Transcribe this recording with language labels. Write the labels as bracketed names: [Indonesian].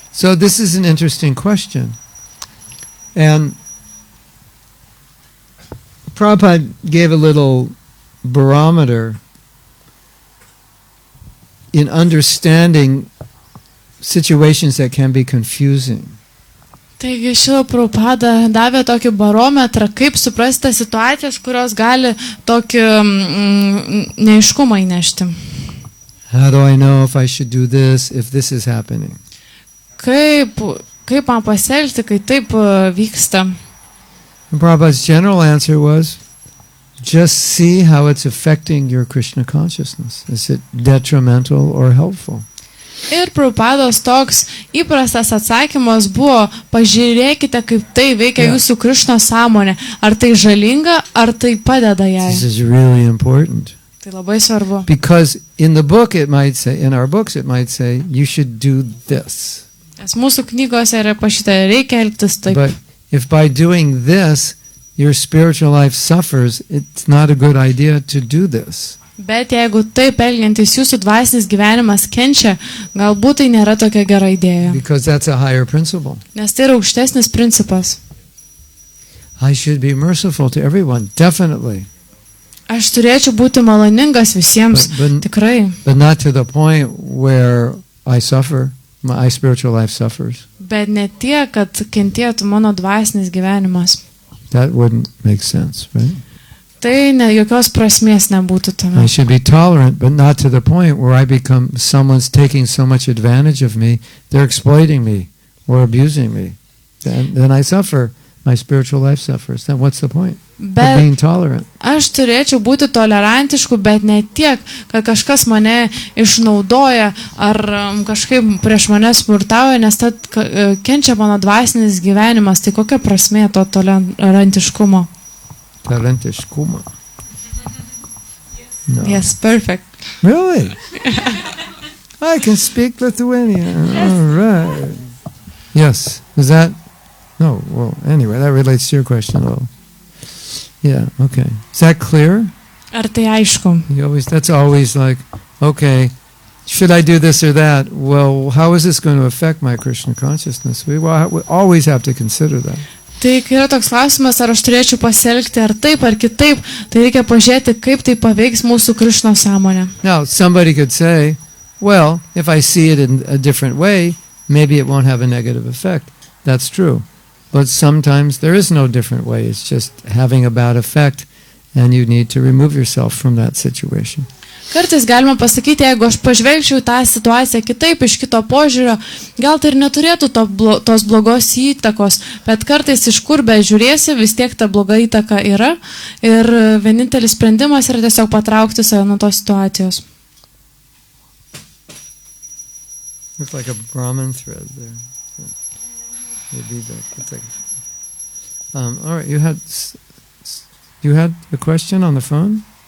[English] So this is an interesting question. And Prabhupada gave a little barometer in understanding situations that can be confusing. [Lithuanian] Taigi Srila Prabhupada davė tokį barometrą, kaip suprasti situacijas, kurios gali tokį neaiškumą įnešti. [English] How do I know if I should do this if this is happening? [Lithuanian] Kaip man pasielgti, kai taip vyksta? [English] And Prabhupada's general answer was, just see how it's affecting your Krishna consciousness. Is it detrimental or helpful? [Lithuanian] Ir Prabhupados toks įprastas atsakymas buvo, pažiūrėkite, kaip tai veikia jūsų Krishna sąmonė. Ar tai žalinga, ar tai padeda jai? [English] This is really important. [Lithuanian] Tai labai svarbu. [English] Because in the book it might say, in our books it might say, you should do this. [Lithuanian] Nes mūsų knygose yra pašyta, reikia elgtis taip. [English] But if by doing this your spiritual life suffers, it's not a good idea to do this. [Lithuanian] Bet jeigu taip elgiantis jūsų dvasinis gyvenimas kenčia, galbūt tai nėra tokia gera idėja. [English] Because that's a higher principle. [Lithuanian] Nes tai yra aukštesnis principas. [English] I should be merciful to everyone, definitely. [Lithuanian] Aš turėčiau būti maloningas visiems, tikrai. [English] But not to the point where I suffer, my spiritual life suffers. [Lithuanian] Bet ne tiek, kad kentėtų mano dvasinis gyvenimas. [English] That wouldn't make sense, right? [Lithuanian] Tai jokios prasmės nebūtų tame. [English] I should be tolerant, but not to the point where I become someone's taking so much advantage of me, they're exploiting me or abusing me. Then I suffer. My spiritual life suffers. Then what's the point of being tolerant? [Lithuanian] Aš turėčiau būti tolerantišku, bet ne tiek, kad kažkas mane išnaudoja ar kažkaip prieš mane smurtauja, nes tad kenčia mano dvasinis gyvenimas. Tai kokia prasmė to tolerantiškumo? Tolerantiškumo. [English] No. Yes, perfect. Really? I can speak Lithuanian. All right. Yes. Is that? No. Well, anyway, that relates to your question, though. Yeah. Okay. Is that clear? [Lithuanian] Ar tai aišku? [English] That's always like, okay, should I do this or that? Well, how is this going to affect my Krishna consciousness? We always have to consider that. [Lithuanian] Tai kai yra toks klausimas, ar aš turėčiau pasielgti ar taip ar kitaip, tai reikia pažiūrėti, kaip tai paveiks mūsų Krishna sąmonę. [English] Now, somebody could say, well, if I see it in a different way, maybe it won't have a negative effect. That's true. But sometimes there is no different way. It's just having a bad effect, and you need to remove yourself from that situation. [Lithuanian] Kartais galima pasakyti, jeigu aš pažvelgčiau tą situaciją kitaip, iš kito požiūrio, gal tai ir neturėtų tos blogos įtakos, bet kartais iš kur be žiūrėsi, vis tiek ta bloga įtaka yra ir vienintelis sprendimas yra tiesiog patraukti save nuo tos situacijos. [English] Looks like a Brahman thread there. Maybe it's like, all right, you had a question on the phone?